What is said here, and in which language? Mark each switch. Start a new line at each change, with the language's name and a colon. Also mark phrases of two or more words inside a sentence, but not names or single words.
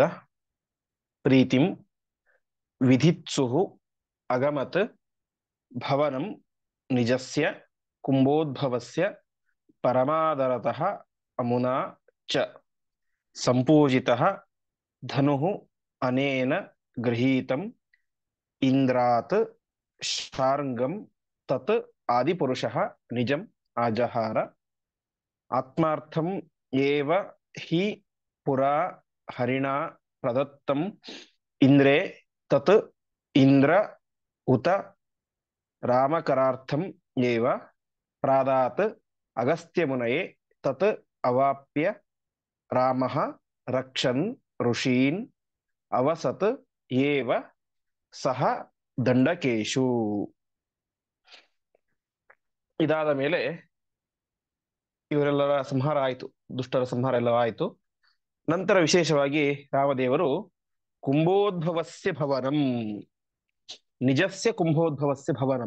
Sanskrit: ಪ್ರೀತಿಂ ವಿಧಿತ್ಸುಃ ಅಗಮತ್ ಭವನಂ ನಿಜಸ್ಯ ಕುಂಭೋದ್ಭವಸ್ಯ ಪರಮಾದರತಃ ಅಮುನಾ ಚ ಸಂಪೂಜಿತಃ ಧನುಃ ಅನೇನ ಗೃಹೀತಂ ಇಂದ್ರಾತ್ ಶಾರ್ಂಗಂ ತತ್ ಆದಿಪುರುಷಃ ನಿಜಂ ಆಜಹಾರ. ಆತ್ಮಾರ್ಥಂ ಏವ ಹಿ ಪುರಾ ಹರಿಣಾ ಪ್ರದತ್ತಂ ಇಂದ್ರೇ ತತ್ ಇಂದ್ರ ಉತ ರಾಮಕರಾರ್ಥಂ ಏವ ಪ್ರಾದಾತ್ ಅಗಸ್ತ್ಯಮುನಯೇ ತತ್ ಅವಾಪ್ಯ ರಾಮಃ ರಕ್ಷನ್ ಋಷೀನ್ ಅವಸತ್ ಏವ ಸಹ ದಂಡಕೇಶು.
Kannada: ಇದಾದ ಮೇಲೆ ಇವರೆಲ್ಲರ ಸಂಹಾರ ಆಯಿತು, ದುಷ್ಟರ ಸಂಹಾರ ಎಲ್ಲ ಆಯಿತು. ನಂತರ ವಿಶೇಷವಾಗಿ ರಾಮದೇವರು
Sanskrit: ಕುಂಭೋದ್ಭವಸ್ಯ ಭವನಂ, ನಿಜಸ್ಯ ಕುಂಭೋದ್ಭವಸ್ಯ ಭವನಂ.